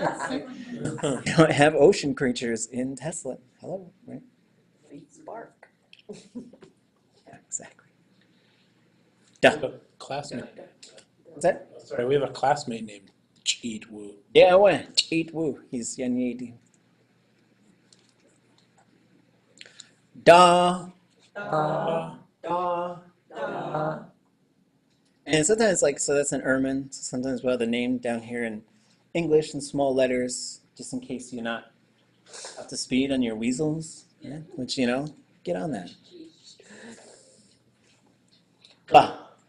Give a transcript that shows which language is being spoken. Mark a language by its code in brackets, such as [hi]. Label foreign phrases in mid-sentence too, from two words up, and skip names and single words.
[en] It's like, you don't have ocean creatures in Tesla. Hello, right? Spark. Yeah, exactly. We have a classmate. What's that? Sorry, we have a classmate named Cheat Woo. Yeah, well, Cheat Woo. He's Yanyedi. Da. Da. And sometimes, like, so that's an ermine. So sometimes we'll have the name down here in English in small letters, just in case you're not up to speed on your weasels. Yeah, which, get on that. Ba.